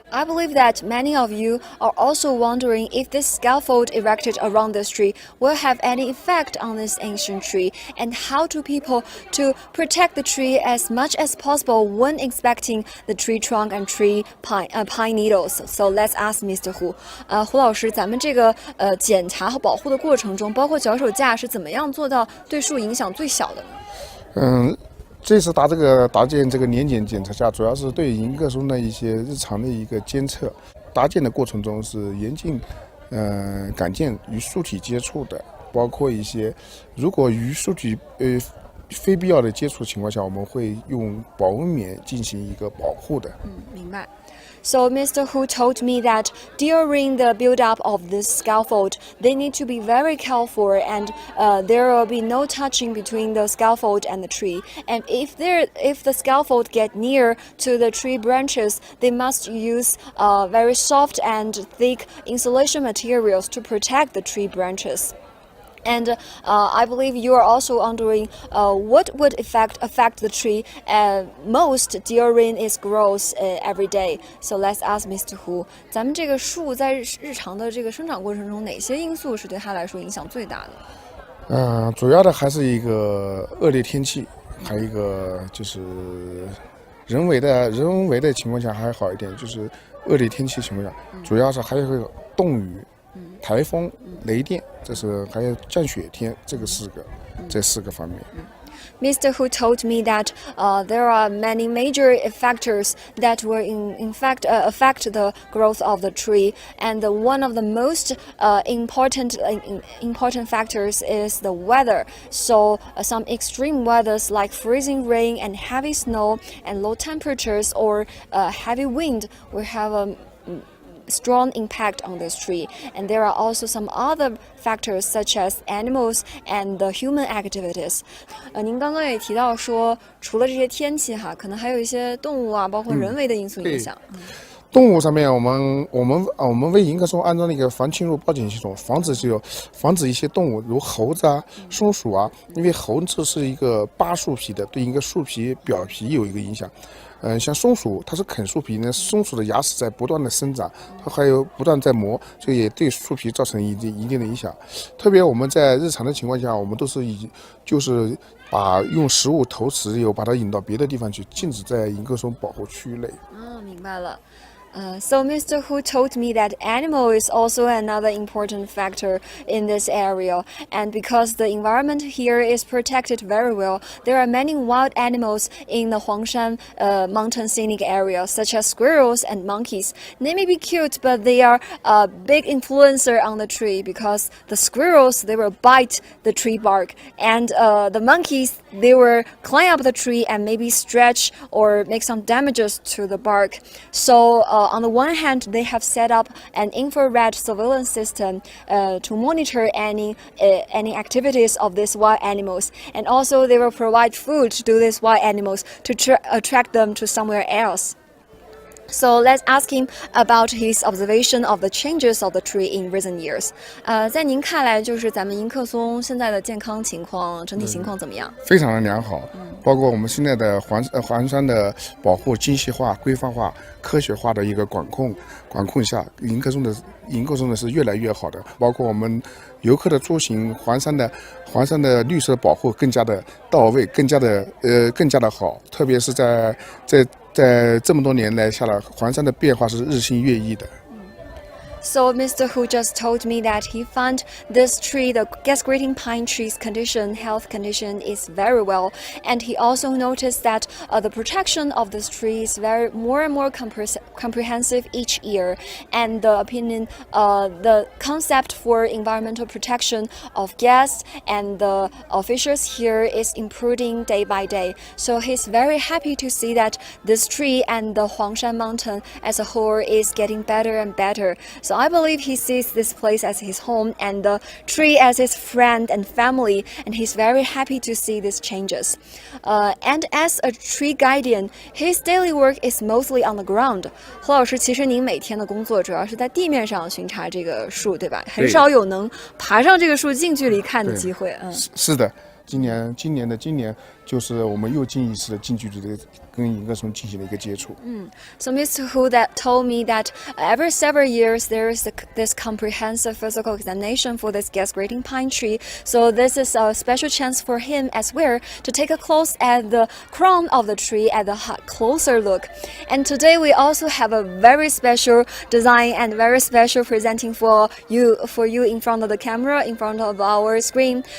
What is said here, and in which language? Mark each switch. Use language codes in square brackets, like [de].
[en] I believe that many of you are also wondering if this scaffold erected around this tree will have any effect on this ancient tree, and how do people to protect the tree as much as possible when inspecting the tree trunk and pine needles. So let's ask Mr. Hu. [zh] 胡老师，咱们这个检查和保护的过程中，包括脚手架是怎么样做到对树影响最小的呢？这次搭建这个年检检测架，主要是对迎客松的一些日常的一个监测。搭建的过程中是严禁杆件与树体接触的，包括一些如果与树体非必要的接触情况下，我们会用保温棉进行一个保护的。明白。 [en] So Mr. Hu told me that during the build-up of this scaffold, they need to be very careful, and there will be no touching between the scaffold and the tree. And if the scaffold get near to the tree branches, they must use very soft and thick insulation materials to protect the tree branches. And I believe you are also wondering what would affect the tree most during its growth every day. So let's ask Mr. Hu. [zh] 咱们这个树在日常的这个生长过程中，哪些因素是对它来说影响最大的？主要的还是一个恶劣天气，还有一个就是人为的情况下还好一点，就是恶劣天气情况下，主要是还有冻雨、台风、雷电，这是还有降雪天，这四个方面。 [en] Mr. Hu told me that there are many major factors that will in fact affect the growth of the tree, and one of the most important factors is the weather. So some extreme weathers like freezing rain and heavy snow and low temperatures or heavy wind will have a strong impact on this tree, and there are also some other factors such as animals and the human activities. [zh] 您刚刚也提到说，除了这些天气哈，可能还有一些动物啊，包括人为的因素影响。动物上面，我们为迎客松安装了一个防侵入报警系统，防止一些动物如猴子啊、松鼠啊，因为猴子是一个扒树皮的，对一个树皮表皮有一个影响。像松鼠，它是啃树皮呢，松鼠的牙齿在不断的生长，它还有不断在磨，这也对树皮造成一定的影响。特别我们在日常的情况下，我们都是就是把用食物投食油把它引到别的地方去，禁止在迎客松保护区内。明白了。 [en] So Mr. Hu told me that animal is also another important factor in this area, and because the environment here is protected very well, there are many wild animals in the Huangshan Mountain scenic area, such as squirrels and monkeys. They may be cute, but they are a big influencer on the tree because the squirrels, they will bite the tree bark, and the monkeys, they will climb up the tree and maybe stretch or make some damages to the bark. So on the one hand, they have set up an infrared surveillance system to monitor any activities of these wild animals, and also they will provide food to these wild animals to attract them to somewhere else. So let's ask him about his observation of the changes of the tree in recent years. [zh] 在您看来，就是咱们迎客松现在的健康情况、整体情况怎么样？非常的良好，包括我们现在的环山的保护精细化、规范化、科学化的一个管控下，迎客松的是越来越好的。包括我们游客的出行，环山的绿色保护更加的到位，更加的好。特别是在这么多年来下来，环山的变化是日新月异的。 [en] So Mr. Hu just told me that he found this tree, the gas-grating pine tree's health condition is very well, and he also noticed that the protection of this tree is more and more comprehensive each year, and the concept for environmental protection of guests and the officials here is improving day by day. So he's very happy to see that this tree and the Huangshan Mountain as a whole is getting better and better. So I believe he sees this place as his home and the tree as his friend and family, and he's very happy to see these changes. And as a tree guardian, his daily work is mostly on the ground. [zh] 何老师，其实您每天的工作主要是在地面上巡查这个树，对吧？很少有能爬上这个树近距离看的机会。是的，今年就是我们又近一次的近距离的跟迎客松进行了一个接触。 [en] So Mr. Hu that told me that every several years there is this comprehensive physical examination for this gas-grating pine tree. So this is a special chance for him as well to take a close at the crown of the tree at a closer look. And today we also have a very special design and very special presenting for you in front of the camera, in front of our screen.